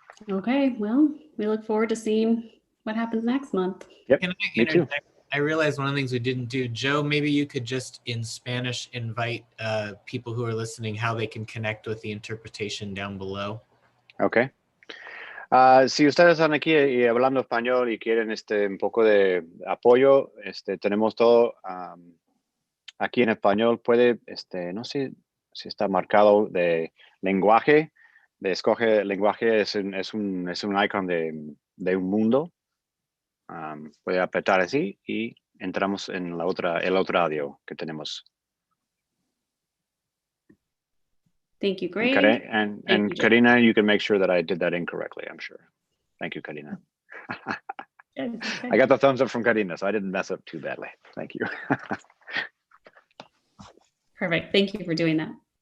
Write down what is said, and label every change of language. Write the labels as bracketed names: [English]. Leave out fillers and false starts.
[English] Okay, well, we look forward to seeing what happens next month. Yep, Can I me too. I realized one of the things we didn't do. Joe, maybe you could just in Spanish invite people who are listening how they can connect with the interpretation down below. Okay. [Spanish] Si ustedes están aquí y hablando español y quieren un poco de apoyo, tenemos todo aquí en español. Puede, no sé si está marcado de lenguaje, escoge lenguaje, es un icon de un mundo. Voy a apretar así y entramos en el otro audio que tenemos. [English] Thank you, Greg. And Karina, you can make sure that I did that incorrectly, I'm sure. Thank you, Karina. Good. I got the thumbs up from Karina, so I didn't mess up too badly. Thank you. Perfect. Thank you for doing that.